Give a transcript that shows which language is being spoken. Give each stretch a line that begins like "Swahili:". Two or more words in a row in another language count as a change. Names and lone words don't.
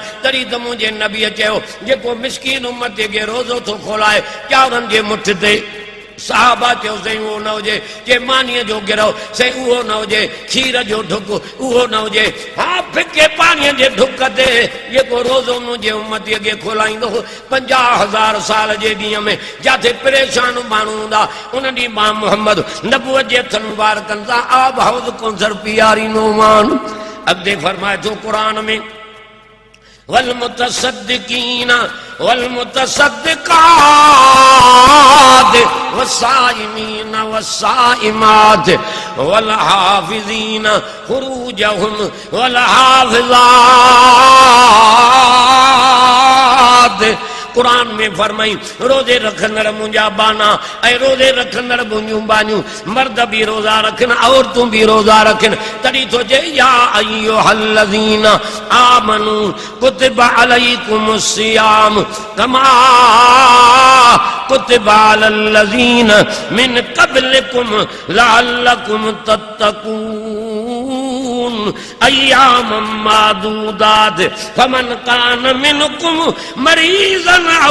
Sindhi: तॾहिं त मुंहिंजे नबीअ चयो जेको मिसकीन उम्मत खे रोज़ो थो खोलाए चांवरनि जे मुठ ते, साहबा चयो साईं उहो न हुजे, जे मानीअ जो गिरहो साईं उहो न हुजे, खीर जो ढुक उहो न हुजे, हा फिके पाणीअ जे ढुक ते जेको रोज़ो मुंहिंजे उम्मतीअ खे खोलाईंदो। 50,000 साल जे ॾींहं में जिथे परेशान माण्हू हूंदा उन ॾींहुं मां मोहम्मद नबूअत जे हथनि मुबारकनि सां आब हौज़ कौसर पीआरींदो मान। अॻिते फरमाए थो क़ुरान में
Arabic: والمتصدقين والمتصدقات والصائمين والصائمات والحافظين فروجهم والحافظات.
Sindhi: कुरान में फरमाई रोज़े रखंदड़ मुंहिंजा बाना ऐं रोज़े रखंदड़ मुंहिंजूं बानियूं मर्द भी रोज़ा रखनि, औरतूं भी रोज़ा रखनि। तॾहिं थो चए
Arabic: يا أيها الذين آمنوا كتب عليكم الصيام كما كتب على الذين من قبلكم لعلكم تتقون أياما معدودات فمن كان منكم مريضا أو